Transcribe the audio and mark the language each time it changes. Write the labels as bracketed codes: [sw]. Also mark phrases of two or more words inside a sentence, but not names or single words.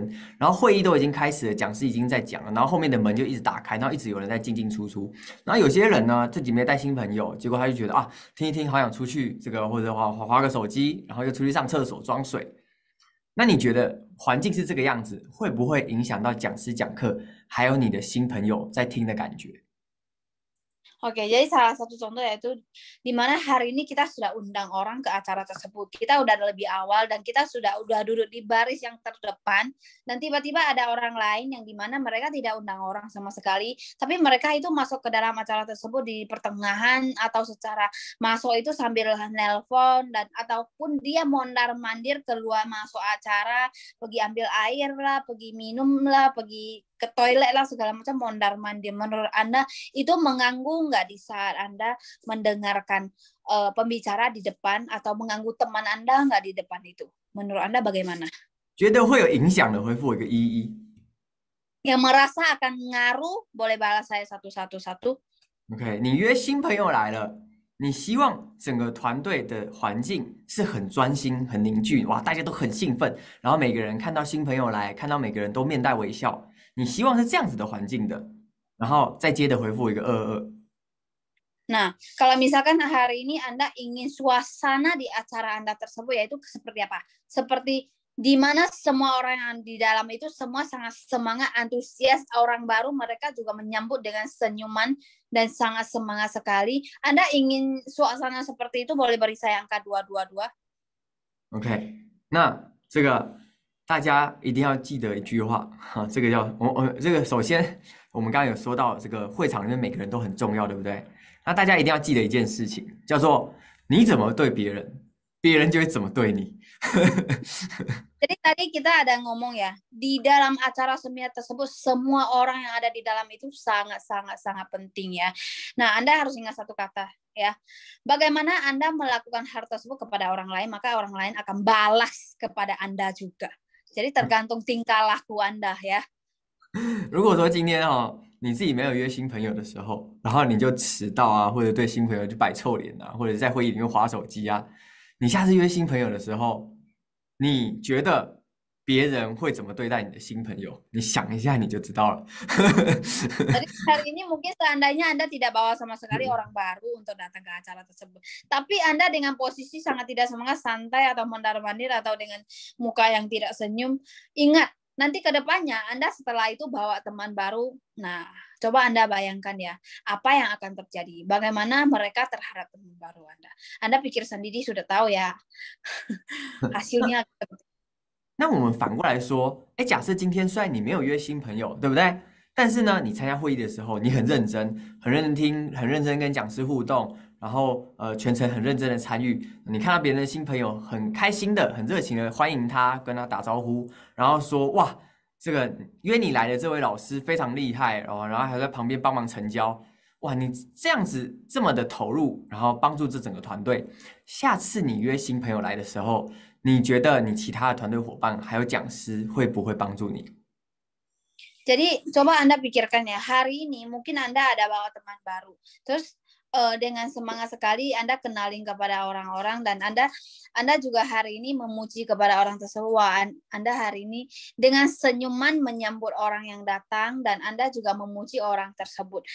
[zh] 然后会议都已经开始了，讲师已经在讲了，然后后面的门就一直打开，然后一直有人在进进出出。然后有些人呢，自己没带新朋友，结果他就觉得啊，听一听好想出去，这个或者滑个手机，然后又出去上厕所装水。那你觉得环境是这个样子，会不会影响到讲师讲课，还有你的新朋友在听的感觉？ [id] Oke, jadi salah satu contoh yaitu di mana hari ini kita sudah undang orang ke acara tersebut. Kita udah lebih awal dan kita sudah duduk di baris yang terdepan. Dan tiba-tiba ada orang lain yang di mana mereka tidak undang orang sama sekali. Tapi mereka itu masuk ke dalam acara tersebut di pertengahan atau secara masuk itu sambil nelpon dan ataupun dia mondar-mandir keluar masuk acara, pergi ambil air lah, pergi minum lah, pergi ke toilet lah, segala macam mondar-mandir. Menurut Anda itu mengganggu nggak di saat Anda mendengarkan pembicara di depan atau mengganggu teman Anda nggak di depan itu? Menurut Anda bagaimana? [zh] 觉得会有影响的，回复我一个11。 [id] Yang merasa akan ngaruh, boleh balas saya satu-satu. [zh] OK， 你约新朋友来了，你希望整个团队的环境是很专心、很凝聚，哇，大家都很兴奋，然后每个人看到新朋友来，看到每个人都面带微笑，你希望是这样子的环境的，然后再接着回复一个22。 [id] Nah, kalau misalkan hari ini Anda ingin suasana di acara Anda tersebut yaitu seperti apa? Seperti di mana semua orang yang di dalam itu semua sangat semangat, antusias, orang baru mereka juga menyambut dengan senyuman dan sangat semangat sekali. Anda ingin suasana seperti itu boleh beri saya angka 222. [zh] OK， 那这个大家一定要记得一句话哈，这个这个首先我们刚刚有说到这个会场里面每个人都很重要，对不对？那大家一定要记得一件事情，叫做你怎么对别人，别人就会怎么对你。 [id] Jadi tadi kita ada ngomong ya, di dalam acara seminar tersebut semua orang yang ada di dalam itu sangat penting ya. Nah, Anda harus ingat satu kata ya. Bagaimana Anda melakukan hal tersebut kepada orang lain, maka orang lain akan balas kepada Anda juga. Jadi tergantung tingkah laku Anda ya. [zh] 如果说今天你自己没有约新朋友的时候，然后你就迟到啊，或者对新朋友就摆臭脸啊，或者在会议里面滑手机啊，你下次约新朋友的时候，你觉得别人会怎么对待你的新朋友？你想一下你就知道了。 [id] Jadi hari ini mungkin seandainya Anda tidak bawa sama sekali orang baru untuk datang ke acara tersebut, tapi Anda dengan posisi sangat tidak semangat, santai atau mondar-mandir atau dengan muka yang tidak senyum, ingat nanti ke depannya Anda setelah itu bawa teman baru. Nah, coba Anda bayangkan ya, apa yang akan terjadi? Bagaimana mereka terhadap teman baru Anda? Anda pikir sendiri sudah tahu ya hasilnya. [zh] 那我们反过来说，假设今天虽然你没有约新朋友，对不对？但是呢，你参加会议的时候，你很认真，很认真听，很认真跟讲师互动，然后全程很认真的参与。你看到别人的新朋友很开心的、很热情的欢迎他，跟他打招呼，然后说哇，这个约你来的这位老师非常厉害哦，然后还在旁边帮忙成交。哇，你这样子这么的投入，然后帮助这整个团队，下次你约新朋友来的时候， 你觉得你其他的团队伙伴还有讲师会不会帮助你？ [id] Jadi coba Anda pikirkan ya, hari ini mungkin Anda ada bawa teman baru. Terus dengan semangat sekali Anda kenalin kepada orang-orang dan Anda juga hari ini memuji kepada orang tersebut. Wah, Anda hari ini dengan senyuman menyambut orang yang datang dan Anda juga memuji orang tersebut.